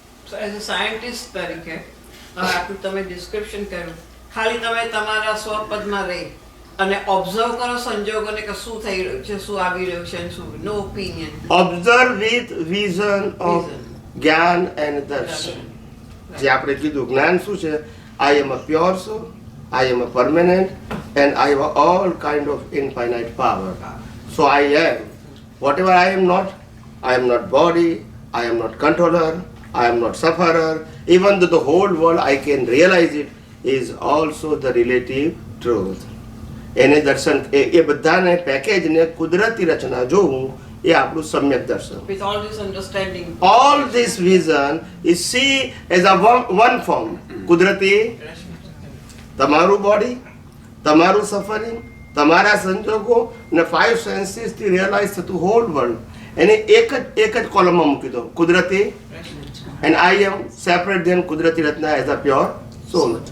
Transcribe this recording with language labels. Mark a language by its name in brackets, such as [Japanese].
[English] So as a scientist [Gujarati] તરીકે હવે આટલું તમે ડિસ્ક્રિપ્શન કર્યું, ખાલી તમે તમારા સ્વપદમાં રહી અને ઓબ્ઝર્વ કરો સંજોગોને કે શું થઈ રહ્યું છે, શું આવી રહ્યું છે, શું નો opinion. [English] Observe with vision of gyan and darshan. [Gujarati] જે આપણે કીધું જ્ઞાન શું છે? [English] I am a pure soul, I am a permanent and I have all kind of infinite power. So I am whatever I am not. I am not body, I am not controller, I am not sufferer. Even though the whole world I can realize it is also the relative truth. [Gujarati] એને દર્શન એ બધાને પેકેજને કુદરતી રચના જોવું એ આપણું સમ્યક દર્શન. [English] With all this understanding, all this vision is see as a one form. [Gujarati] કુદરતી તમારું બોડી, તમારું સફરિંગ, તમારા સંજોગો ને 5 સેન્સીસ થી રિયલાઇઝ થતું હોલ વર્લ્ડ એને એક જ કોલમમાં મૂકી દો. [English] કુદરતી and I am separate then કુદરતી રચના એઝ અ પ્યોર સોલ.